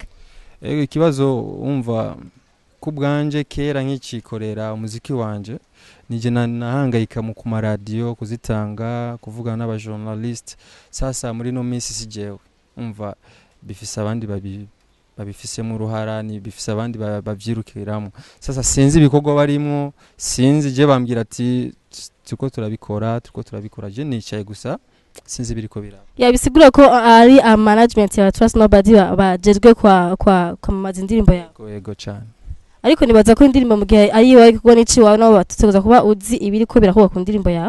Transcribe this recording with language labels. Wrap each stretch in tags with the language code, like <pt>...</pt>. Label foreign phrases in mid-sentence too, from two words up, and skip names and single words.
<rn>ikibazo umva kubwanje kera nk'ikikorera umuziki wanje nije nahangayika mu ku maradiyo kuzitanga kuvugana n'abajournalist sasa muri no minsi sijewe umva bifise abandi babifisemo uruhara ni bifise abandi bavyirukiramo sasa sinzi ibikorwa barimo sinzi je bambwira ati tuko turabikora je nicaye gusa sinzi biriko biraba bisigura ko ari a management ya Trust Nobody bajejwe kwa mamaza indirimbo yawe yego cyane ariko nibaza ko indirimbo mu gihe ari wawe kuko nici wawe nabo batuteguza kuba uzi ibiriko birakuba ku ndirimbo yawe</rn>